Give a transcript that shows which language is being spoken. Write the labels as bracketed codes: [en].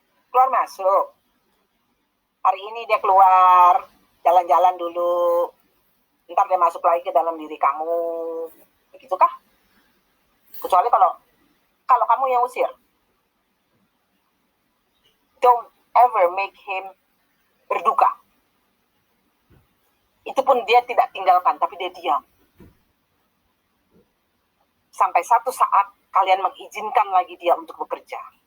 [id] Keluar masuk? Hari ini dia keluar, jalan-jalan dulu. Ntar dia masuk lagi ke dalam diri kamu. Begitukah? Kecuali kalau kamu yang usir. [en] Don't ever make him berduka. [id] Itu pun dia tidak tinggalkan, tapi dia diam. Sampai satu saat kalian mengizinkan lagi dia untuk bekerja.